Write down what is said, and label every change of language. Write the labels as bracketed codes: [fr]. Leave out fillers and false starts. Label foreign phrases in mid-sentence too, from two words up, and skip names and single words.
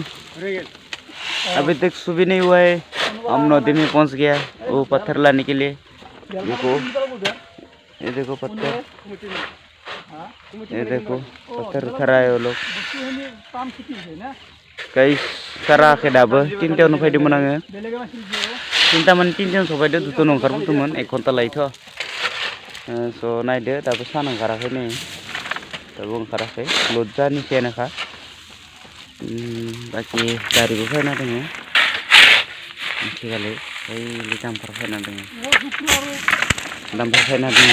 [hi] अभी तक सुबह नहीं हुआ है, हम नदी में पहुंच गया वो पत्थर लाने के लिए। देखो, ये देखो पत्थर, ये देखो पत्थर उठा रहा है वो लोग। [brx] कई सारा के दाबो तीनटायावनो फैदोंमोन आङो। तीनजन सफायदो दुतन ओंखारबोदोंमोन 1 घन्टा लायोथ'। स' नायदो दाबो सान ओंखाराखै नै, दाबो ओंखाराखै लज्जानिसैयानोखा। बाकी गारिबो फैना दङ, आथिखालै ओइ दामफोर फैना दङ, दामफोर फैना दङ।